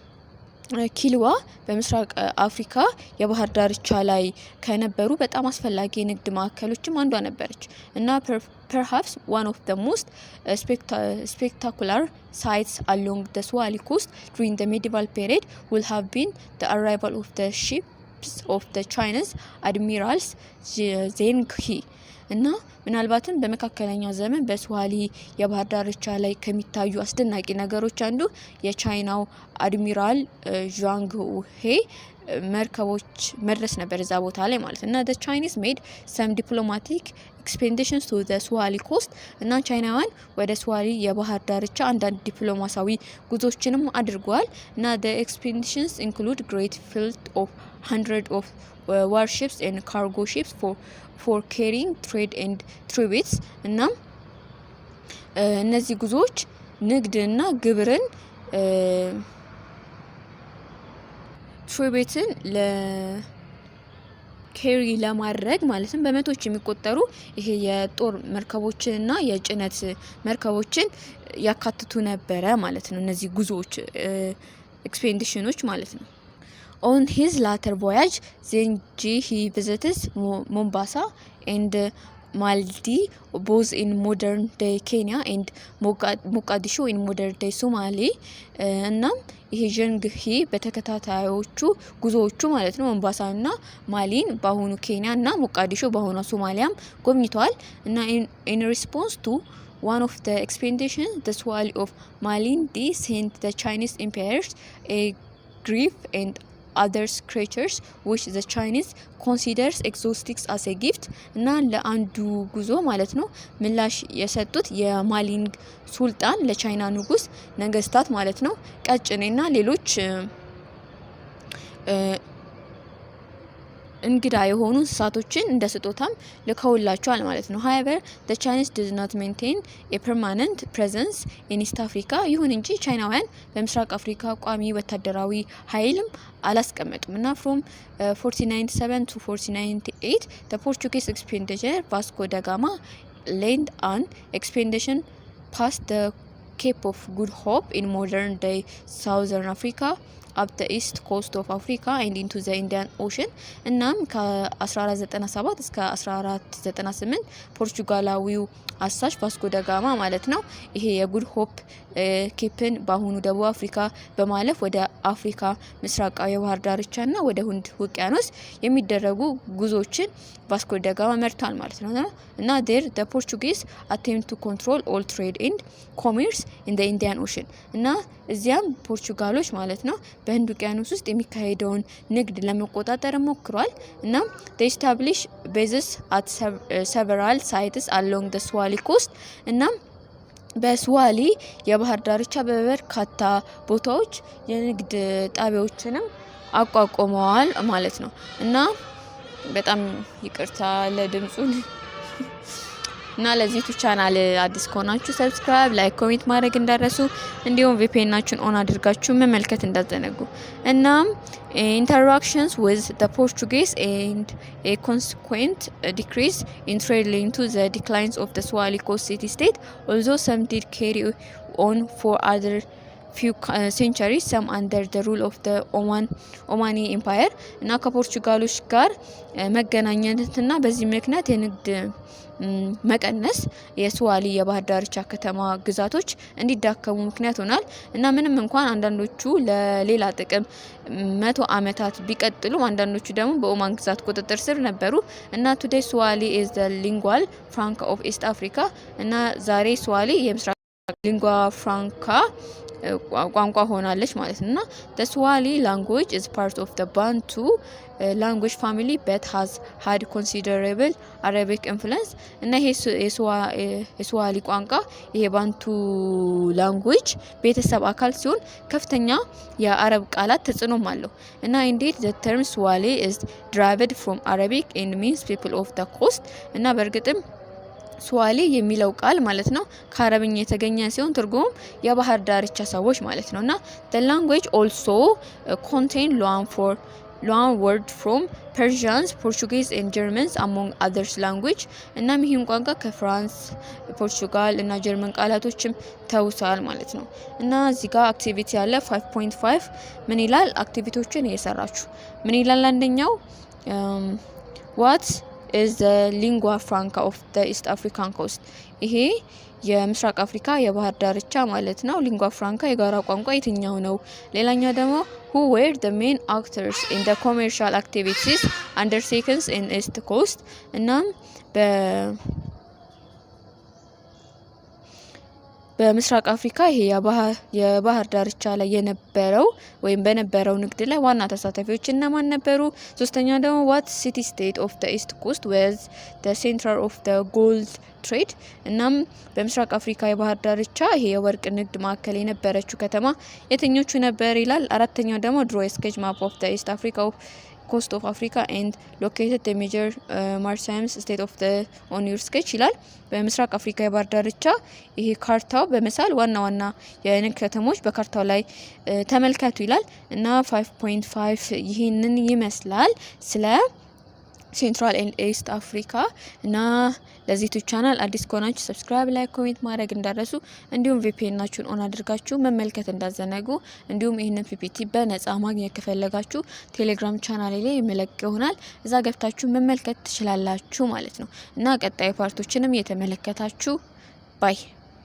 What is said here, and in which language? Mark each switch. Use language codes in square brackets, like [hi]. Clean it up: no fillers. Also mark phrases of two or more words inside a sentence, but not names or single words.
[am] ኪልዋ በምስራቅ አፍሪካ የባህር ዳርቻ ላይ ከነበሩ በጣም አስፈላጊ የንግድ ማዕከሎችም አንዷ ነበረች እና [en] perhaps one of the most spectacular sights along the Swahili coast during the medieval period will have been the arrival of the ships of the Chinese admirals Zheng He [am] እና ምናልባትም በመካከለኛው ዘመን በስዋሊ የባህር ዳርቻ ላይ ከሚታዩ አስደናቂ ነገሮች አንዱ የቻይናው አድሚራል ዣንግ ሄ መርከቦች መድረስ ነበር እዛ ቦታ ላይ ማለት እና [en] the Chinese made some diplomatic expeditions to the Swahili coast [am] እና ቻይናውያን ወደ ስዋሊ የባህር ዳርቻ አንዳንድ ዲፕሎማሲያዊ ጉዞዎችንም አድርጓል እና [en] the expeditions include great fleet of hundreds of warships and cargo ships for carrying trade and tributes እና [am] እነዚህ ጉዞዎች ንግድና ግብርን ትሪቤትን ለኬሪ ለማድረግ ማለትም በመቶዎች የሚቆጠሩ ይሄ የጦር መርከቦችንና የጭነት መርከቦችን ያካትቱ ነበረ ማለት ነው እነዚህ ጉዞዎች ኤክስፔዲሽኖች ማለት ነው። [en] On his later voyage, Zenji he visited Mombasa and Maldi, both in modern day Kenya and Mogadishu in modern day Somali. [am] እና ይሄ ጀንግ ሂ በተከታታዮቹ ጉዞዎቹ ማለት ነው ሞምባሳና ማሊን በአሁኑ ኬንያ እና ሞቃዲሾ በአሁኑ ሶማሊያም ጎብኝተዋል እና [en] in response to one of the expeditions, the Swahili of Malindi sent the Chinese emperors a grief and other creatures which the Chinese considers exotic as a gift [am] እና ለአንዱ ጉዞ ማለት ነው ምላሽ የሰጡት የማሊንግ ሱልጣን ለቻይና ንጉስ ነገስታት ማለት ነው ቀጭኔና ሌሎች እንግዳ የሆኑ እንስሳቶችን እንደ ስጦታም ልከውላቸዋል ማለት ነው። [en] however the Chinese did not maintain a permanent presence in East Africa [am] ይሁን እንጂ ቻይናውያን በምስራቅ አፍሪካ ቋሚ ወታደራዊ ኃይልም አላስቀመጡም እና [en] from 1497 to 1498 the Portuguese expedition Vasco da Gama led an expedition past the Cape of Good Hope in modern day Southern Africa up the east coast of Africa and into the Indian Ocean እናም [am] ከ1497 እስከ 1498 ፖርቹጋላዊው አሳሽ ቫስኮ ዳ ጋማ ማለት ነው ይሄ የጉድ ሆፕ ኬፕን በአሁኑ ደቡብ አፍሪካ በማለፍ ወደ አፍሪካ ምስራቃዊ የባህር ዳርቻና ወደ ህንድ ውቅያኖስ የሚደረጉ ጉዞዎችን ቫስኮ ዳ ጋማ መርቷል ማለት ነው እና [en] there the Portuguese attempt to control all trade and commerce in the Indian Ocean [am] እና እዚያም ፖርቹጋሎች ማለት ነው በህንድ ውቅያኖስ ውስጥ የሚካሄደውን ንግድ ለመቆጣጠር ሞክሯል እና [en] they establish bases at several sites along the Swahili coast [am] እና በስዋሊ የባህር ዳርቻ በበርካታ ቦታዎች የንግድ ጣቢያዎችንም አቋቁመዋል ማለት ነው እና በጣም ይቅርታ ለድምጹ እና ለዚህ ዩቲዩብ ቻናል አዲስ ከሆናችሁ ሰብስክራይብ፣ ላይክ፣ ኮሜንት ማድረግ እንዳረሱ እንዲሁም VPN-ናችሁን ኦን አድርጋችሁ መመልከት እንዳዘነጉ። እናም [en] interactions with the Portuguese and a consequent decrease in trade linked to the declines of the Swahili Coast city-state, although some did carry on for other few centuries, some under the rule of the Omani Empire [am] እና ከፖርቹጋሎች ጋር መገናኘትና በዚህ ምክንያት የንግድ መቀነስ የስዋሊ የባህር ዳርቻ ከተማ ግዛቶች እንዲዳከሙ ምክንያት ሆኗል። እና ምንም እንኳን አንዳንዶቹ ለሌላ ጥቅም 100 ዓመታት ቢቀጥሉም አንዳንዶቹ ደግሞ በኦማን ግዛት ቁጥጥር ስር ነበሩ። እና [en] today Swahili is the lingual franca of East Africa [am] እና ዛሬ ስዋሊ የምስራቅ ሊንጓ ፍራንካ ቋንቋ ሆናለች ማለት ነውና [en] the Swahili language is part of the Bantu language [am] family but has had considerable Arabic influence እና ይሄ የስዋሊ ቋንቋ የባንቱ ላንጉዌጅ ቤተሰብ አካል ሲሆን ከፍተኛ የአረብ ቃላት ተጽዕኖም አለው። እና [en] indeed the term Swahili is derived from Arabic and means people of the coast [am] እና በእርግጥም ስዋሊ የሚለው ቃል ማለት ነው ከአረብኛ የተገኘ ሲሆን ትርጉም የባህር ዳርቻ ሰዎች ማለት ነውና [en] the language also contain loan word from Persians, Portuguese and Germans among others language [am] እና ይህን ቋንቋ ከፍራንስ፣ ፖርቹጋል እና ጀርመን ቃላቶችም ተውሳል ማለት ነው። እና እዚህ ጋር አክቲቪቲ ያለ 5.5 ምን ይላል? አክቲቪቲዎችን እየሰራችሁ ምን ይላል? አንደኛው [en] what is the lingua franca of the East African coast [am] ይሄ የምስራቅ አፍሪካ የባህር ዳርቻ ማለት ነው። [en] lingua franca [am] የጋራ ቋንቋ የትኛው ነው? ሌላኛው ደግሞ [en] who were the main actors in the commercial activities undertaken in East Coast [am] እናም በምስራቅ አፍሪካ ይሄ የባህር ዳርቻ ላይ የነበረው ወይም በነበረው ንግድ ላይ ዋና ተሳታፊዎች እነማን ነበሩ? ሶስተኛው ደግሞ [en] what city state of the East Coast was the center of the gold trade [am] እናም በምስራቅ አፍሪካ የባህር ዳርቻ ይሄ የወርቅ ንግድ ማዕከል የነበረችው ከተማ የትኞቹ ነበር ይላል። አራተኛው ደግሞ [en] draw a sketch map of the East Africa coast of Africa and located the major maritime state of the on your sketch [am] ይላል። በምስራቅ አፍሪካ የባህር ዳርቻ ይሄ ካርታው በመሳል ዋና ዋና የንግድ ከተሞች በካርታው ላይ ተመልከቱ ይላል። እና 5.5 ይሄንን ይመስላል ስለ [en] Central and East Africa። [am] እና ለዚህ ዩቲዩብ ቻናል አዲስ ከሆናችሁ ሰብስክራይብ፣ ላይክ፣ ኮሜንት ማድረግ እንዳረሱ እንዲሁም VPN-ናችሁን ኦን አድርጋችሁ መመልከት እንዳዘነጉ። እንዲሁም ይህንን PPT በነጻ ማግኘት ከፈለጋችሁ ቴሌግራም ቻናሌ ላይ መለቅ ይሆናል እዛ ገብታችሁ መመልከት ትችላላችሁ ማለት ነው። እና ቀጣይ ፓርቶችንም እየተመለከታችሁ ባይ